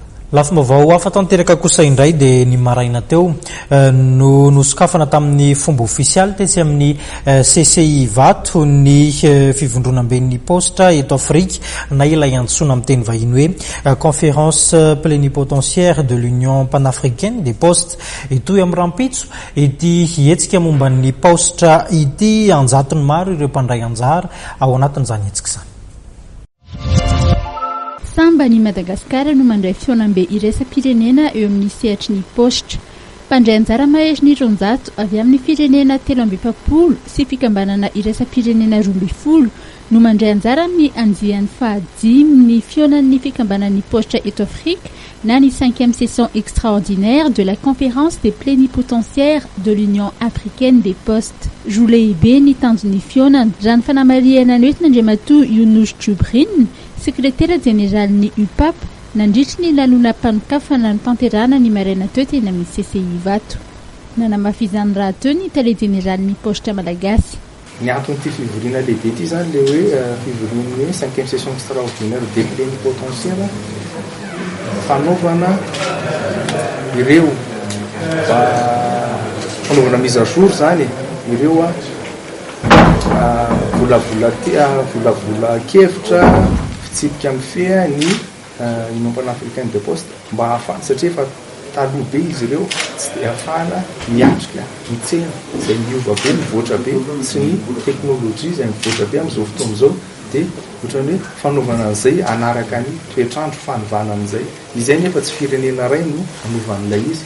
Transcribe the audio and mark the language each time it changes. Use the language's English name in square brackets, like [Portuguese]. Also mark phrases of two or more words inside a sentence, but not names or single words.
[Malagasy] Lafim-baovao hafa tanteraka kosa indray dia ny maraina teo no nosokafana tamin'ny fomba ofisialy tesy amin'ny CCI Vato ny fivondronam-ben'ny posta eto Afrique na ilay antsoina amin'ny teny vahiny hoe [French] conférence plénipotentiaire de l'Union panafricaine des postes [Malagasy] itoy amin'ny rampitso ity hetsika momba ny posta ity anjatony maro ireo mpandray anjara ao anatin'izany hetsika izany. Samba ny Madagasikara no mandray fionam-be iraisam-pirenena eo amin'ny sehatry ny postra. Mpandray anjara maheziny ronjato avy amin'ny firenena 340 sy fikambanana iraisam-pirenena 12 no mandray anjara amin'ny anjian'ny fahadimy ny fionan'ny fikambanan'ny postra eto Afrique na ny [French] 5e session extraordinaire de la conférence des plénipotentiaires de l'Union africaine des postes. [Malagasy] Joulehibe ny tanjon'ny fionana rany fanamariana noetina Andriamatoa Younoush Djoubrin, sekretera jeneralny UPAP, nandritry ny lanonam-panokafana ny tanterana ny maraina teo teny amin'ny CCI Vato. Nanamafizany raha teo ny tale jeneralny postra malagasy. Ny anton'ity fivoriana lehibe ity zany le hoe fivoriana hoe [French] 5e session extraordinaire des plénipotentiaires [Malagasy] fanaovana ireo fanaovana [French] mise à jour [Malagasy] zany ireo volavola kevitra fitsipika amin'ny fea ny Union panafricaine des postes mba hahafahana satria efa taloha be izy ireo tsy dia hahafahana miatrika mitsena izay miova be mivoatra be sy ny teknôlôjia izay mivoatra be amin'izao fotoana izao dia ohatrany hoe fanaovana an'izay anaraka ny toetrandro fanovana an'izay izay nefa tsy firenena iray no anovan'ilay izy